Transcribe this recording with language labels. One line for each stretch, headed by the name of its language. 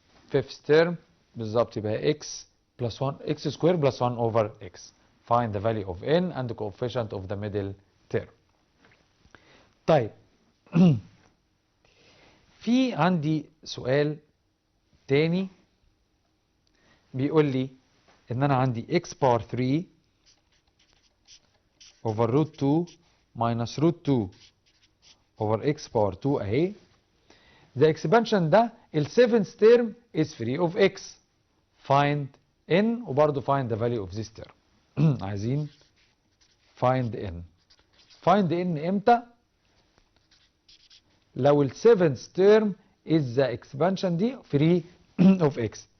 English: fifth term
Arabic: بالظبط يبقى
English: x plus 1 x squared plus 1 over x. Find the value of n and the coefficient of the middle term.
Arabic: طيب في عندي سؤال تاني بيقول لي ان انا عندي x power 3 over root 2 minus root 2 over x power 2 اهي.
English: The expansion
Arabic: ده ال
English: 7th term is free of x. Find n
Arabic: وبرضه
English: find the value of this term. عايزين find n. find n
Arabic: امتى؟ لو ال
English: 7th term is the expansion دي free of x.